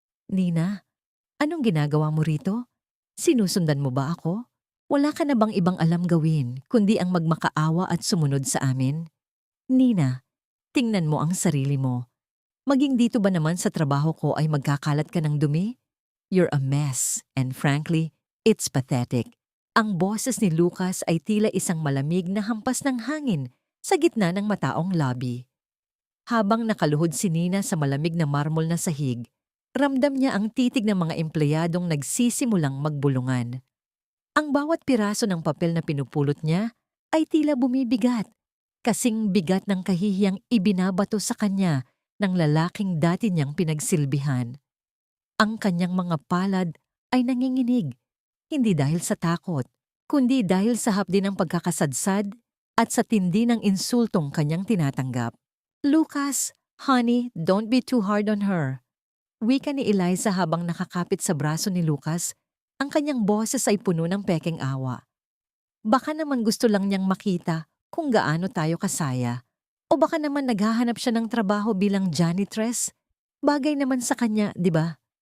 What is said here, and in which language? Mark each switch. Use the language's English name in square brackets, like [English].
[Filipino] Nina, anong ginagawa mo rito? Sinusundan mo ba ako? Wala ka na bang ibang alam gawin kundi ang magmakaawa at sumunod sa amin? Nina, tingnan mo ang sarili mo. Maging dito ba naman sa trabaho ko ay magkakalat ka ng dumi? [English] You're a mess, and frankly, it's pathetic. [Filipino] Ang boses ni Lucas ay tila isang malamig na hampas ng hangin sa gitna ng mataong lobby. Habang nakaluhod si Nina sa malamig na marmol na sahig, ramdam niya ang titig ng mga empleyadong nagsisimulang magbulungan. Ang bawat piraso ng papel na pinupulot niya ay tila bumibigat, kasing bigat ng kahihiyang ibinabato sa kanya ng lalaking dati niyang pinagsilbihan. Ang kanyang mga palad ay nanginginig, hindi dahil sa takot, kundi dahil sa hapdi ng pagkakasadsad at sa tindi ng insultong kanyang tinatanggap. [English] Lucas, honey, don't be too hard on her. [Filipino] Wika ni Eliza habang nakakapit sa braso ni Lucas, ang kanyang boses ay puno ng pekeng awa. Baka naman gusto lang niyang makita kung gaano tayo kasaya. O baka naman naghahanap siya ng trabaho bilang janitress. Bagay naman sa kanya, di ba?